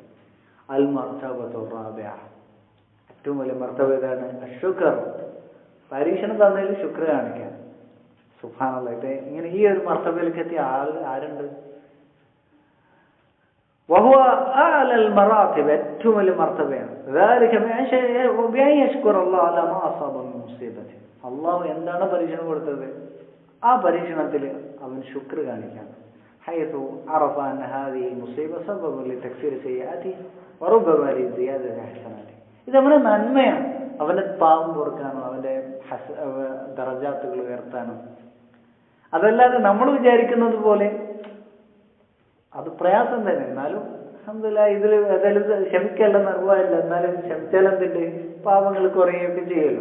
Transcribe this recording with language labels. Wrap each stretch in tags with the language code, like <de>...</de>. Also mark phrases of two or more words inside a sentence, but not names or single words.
<ar>المرتبة الرابعة,</ar> <ml>ഏറ്റവും വലിയ മർത്തബ ഏതാണ്, അശ്ശുക്ർ. പരീക്ഷണം തന്നതിൽ ശുക്ർ കാണിക്കാൻ. സുബ്ഹാനല്ലാഹ്, ഇത് ഇങ്ങനെ ഈ ഒരു മർത്തബയിലേക്ക് എത്തിയ ആരുണ്ട്?</ml> <ar>وهو أعلى المراتب,</ar> <ml>ഏറ്റവും വലിയ മർത്തബയാണ്.</ml> <ar>ذلك بأن يشكر الله على ما أصاب من مصيبة.</ar> <ml>അള്ളാഹു എന്താണ് പരീക്ഷണം കൊടുത്തത്, ആ പരീക്ഷണത്തിൽ അവൻ ശുക്ർ കാണിക്കണം.</ml> <ar>حيث عرف أن هذه المصيبة سبب لتكفير سيئاته وربما لزيادة حسناته.</ar> <ml>ഇത് അവന്റെ നന്മയാണ്, അവന്റെ പാപം പൊറുക്കാനും അവന്റെ ദറജാത്തുകൾ ഉയർത്താനും. അതല്ലാതെ നമ്മൾ വിചാരിക്കുന്നത് പോലെ അത് പ്രയാസം തന്നെ. എന്നാലും അൽഹംദുലില്ലാഹ് ഇതിൽ ഏതായാലും ക്ഷമിക്കേണ്ട നിർവാഹമില്ല. എന്നാലും ക്ഷമിച്ചാൽ എന്തുണ്ട്, പാപങ്ങൾ കുറയുകയൊക്കെ ചെയ്യുമല്ലോ.</ml>